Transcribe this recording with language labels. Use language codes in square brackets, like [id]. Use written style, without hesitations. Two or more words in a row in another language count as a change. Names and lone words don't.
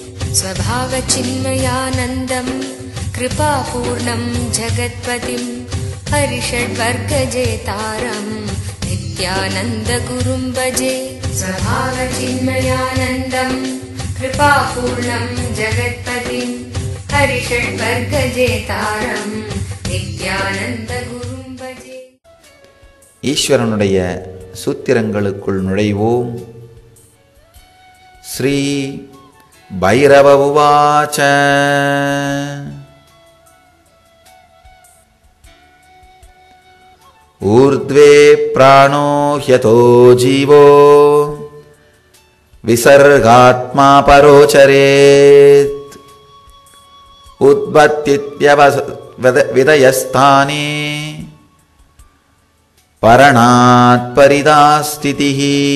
[sa] स्वभावचिन्मयानन्दं कृपापूर्णं जगत्पतिं हरिषड्वर्गजेतारं नित्यानन्दगुरुं भजे। स्वभावचिन्मयानन्दं कृपापूर्णं जगत्पतिं हरिषड्वर्गजेतारं नित्यानन्दगुरुं भजे। [ta] ஈஸ்வரனுடைய சூத்திரங்களுக்குள் நுழைவோம். [sa] श्री भैरव उवाच. ऊर्ध्वे प्राणो ह्यधो जीवो विसर्गात्मा परोच्चरेत् उत्पत्तिद्वितयस्थाने भरणाद् भरितास्थितिः.